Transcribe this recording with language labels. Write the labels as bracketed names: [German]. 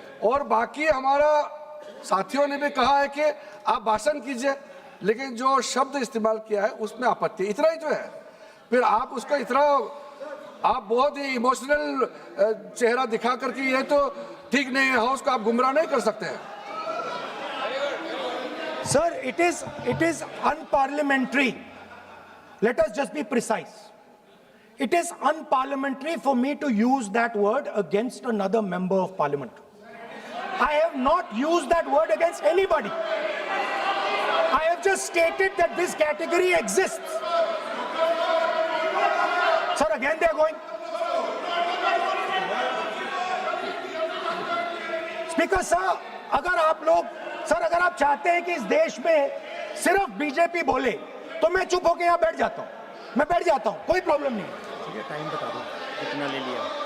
[Hindi] और बाकी हमारा साथियों ने भी कहा है कि आप भाषण कीजिए, लेकिन जो शब्द इस्तेमाल किया है उसमें आपत्ति, इतना ही जो है। फिर आप उसको इतना आप बहुत ही इमोशनल चेहरा दिखा करके ये तो ठीक नहीं है, हाउस को आप गुमराह नहीं कर सकते हैं। [English] Sir, it is unparliamentary. Let us just be precise. It is unparliamentary for me to use that word against another member of parliament. I have not used that word against anybody. I have just stated that this category exists. Sir, again they are going. [Hindi] Speaker sir, अगर आप चाहते हैं कि इस देश में सिर्फ BJP बोले तो मैं चुप होकर यहाँ बैठ जाता हूँ, मैं बैठ जाता हूँ, कोई प्रॉब्लम नहीं। ठीक है, टाइम बता दो कितना ले लिया।